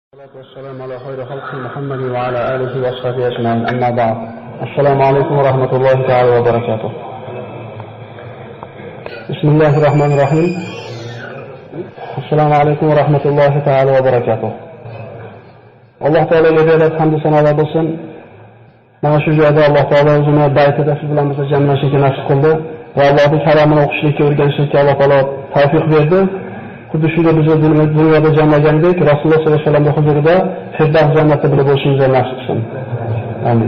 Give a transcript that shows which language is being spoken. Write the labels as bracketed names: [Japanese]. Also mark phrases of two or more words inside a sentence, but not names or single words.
[Arabic] والسلام على خير خلق محمد وعلى آله وصحبه أجمعين أما بعد السلام عليكم ورحمة الله تعالى وبركاته بسم الله الرحمن الرحيم السلام عليكم ورحمة الله تعالى وبركاته الله تعالى يجعل الحمد سنة وبسن [Uzbek] mana shu joyda Alloh taolo o'zini baytida siz bilan bizni jamlashga nasib qildi va Allohning kalamini o'qishlikka o'rganishlikka Alloh taolo tavfiq berdi. Xuddi shunday bizni dunyoda jamlagandek Rasululloh [Arabic] صلى الله عليه وسلم [Uzbek] huzurida Firdavs jannatida birga bo'lishimizni nasib qilsin. Amin.